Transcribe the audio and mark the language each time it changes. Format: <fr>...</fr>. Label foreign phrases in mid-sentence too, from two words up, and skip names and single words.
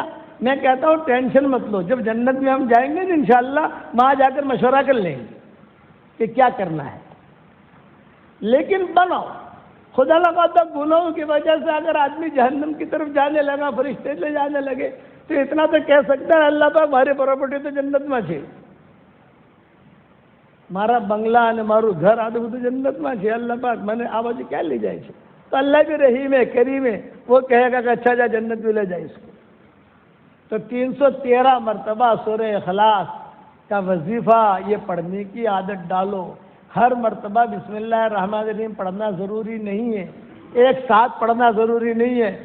<ur>میں کہتا ہوں ٹینشن مت لو، جب جنت میں ہم جائیں گے تو انشاءاللہ وہاں جا کر مشورہ کر لیں گے کہ کیا کرنا ہے، لیکن بناؤ۔ خدا لگاتا گناہوں کی وجہ سے اگر آدمی جہنم کی طرف جانے لگا، فرشتے لے جانے لگے، تو اتنا تو کہہ سکتا ہے اللہ پاک ماری پراپرٹی تو جنت میں ہے،</ur> <gu>મારા બંગલા અને મારું ઘર આ બધું જન્નતમાં છે, અલ્લાહ પાક મને આ બાજુ ક્યાં લઈ જાય છે?</gu> <ur>تو اللہ بھی رحیم ہے، کریم ہے، وہ کہے گا کہ اچھا جا جنت میں لے جائے اس کو۔ تو 313 مرتبہ سورہ اخلاص کا وظیفہ یہ پڑھنے کی عادت ڈالو۔ ہر مرتبہ</ur> <ar>بسم اللہ الرحمن الرحیم</ar> <ur>پڑھنا ضروری نہیں ہے، ایک ساتھ پڑھنا ضروری نہیں ہے۔</ur>